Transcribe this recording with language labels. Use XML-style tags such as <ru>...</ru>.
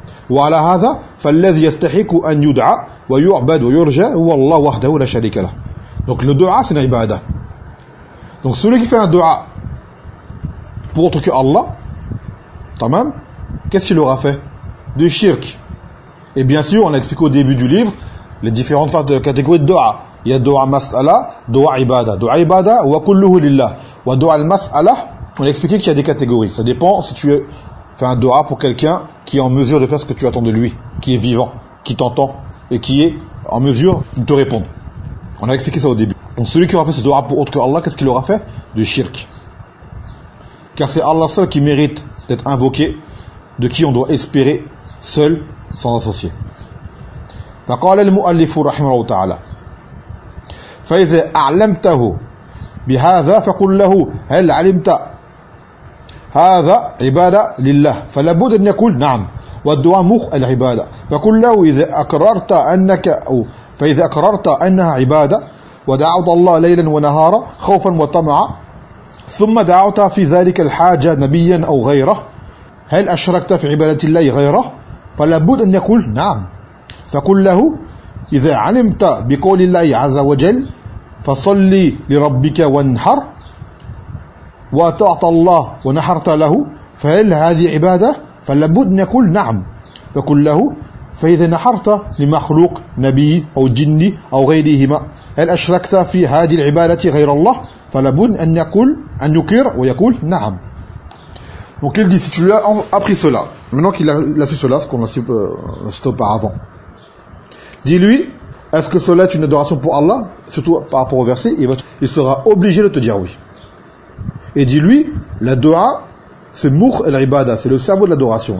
<ar>وعلى هذا فالذي يستحق ان يدعى ويعبد ويرجى هو الله وحده لا شريك له.</ar> <fr>Donc le dua c'est une ibada. Donc celui qui fait un dua pour autre que Allah, tamam, qu'est-ce qu'il aura fait? Du shirk. Et bien sûr, on a expliqué au début du livre les différentes catégories de dua. Il y a dua mas'ala, dua ibada. Dua ibada</fr> <ar>wa kulluhu lillah. Wa dua al-mas'ala,</ar> <fr>on a expliqué qu'il y a des catégories. Ça dépend si tu es fais un dua pour quelqu'un qui est en mesure de faire ce que tu attends de lui, qui est vivant, qui t'entend et qui est en mesure de te répondre. On a expliqué ça au début. Donc celui qui aura fait ce dua pour autre que Allah, qu'est-ce qu'il aura fait? Du shirk. Car c'est Allah seul qui mérite d'être invoqué, de qui on doit espérer seul, sans associer.</fr> <ar>فَقَالَ الْمُؤَلِّفُ رَحِمَ اللَّهُ تَعَالَى فَإِذَا أَعْلَمْتَهُ بِهَذَا فَقُلْ لَهُ هَلْ عَلِمْتَ هذا عبادة لله فلابد أن يقول نعم والدعاء مخ العبادة فقل له إذا أكررت أنك أو فإذا أكررت أنها عبادة ودعوت الله ليلا ونهارا خوفا وطمعا ثم دعوت في ذلك الحاجة نبيا أو غيره هل أشركت في عبادة الله غيره فلابد أن يقول نعم فقل له إذا علمت بقول الله عز وجل فصلي لربك وانحر وأطعت الله ونحرت له فهل هذه عبادة فلابد أن يقول نعم فقل له فإذا نحرت لمخلوق نبي أو جني أو غيرهما هل أشركت في هذه العبادة غير الله فلابد أن يقول أن يقر ويقول نعم.</ar> <fr>Donc il dit, si tu lui as appris cela, maintenant qu'il a su cela, ce qu'on a su auparavant, dis-lui, est-ce que cela est une adoration pour Allah, surtout par rapport au verset, il sera obligé de te dire oui. Et dis-lui, la dua, c'est mukh al-ibada, c'est le cerveau de l'adoration.</fr>